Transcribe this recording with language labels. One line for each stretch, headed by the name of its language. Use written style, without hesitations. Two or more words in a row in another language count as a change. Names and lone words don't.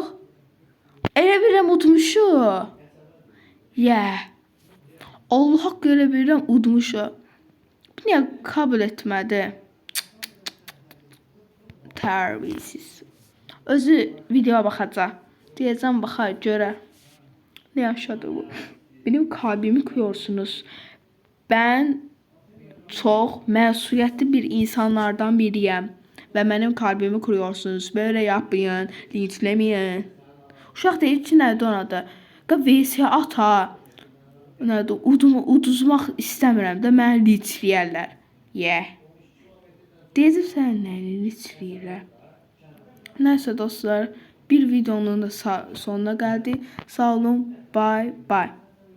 Azerbaijani: Elə bilirəm udmuşuq. Allah haqqı elə bilirəm udmuşuq. Bu niyə kabul etmədi? Tərbiyəsiz. Özü videoya baxacaq. Deyəcəm baxar görə.
Turkish: Ne yaşadı bu? Benim kalbimi kırıyorsunuz. Ben çok
Azerbaijani: məsuliyyətli bir insanlardan biriyəm.
Turkish: Ve benim kalbimi kırıyorsunuz. Böyle yapmayın. Linçlemeyin.
Azerbaijani: Uşaq deyir ki, nədir ona da? VS at ha. Nədir? Uduzmaq istəmirəm də məni linçləyərlər. Deyəcəm sən nəni linçləyirlər.
Turkish: Neyse dostlar, bir videonun da sonuna geldik.
Azerbaijani: Sağ olun.
English: Bye bye.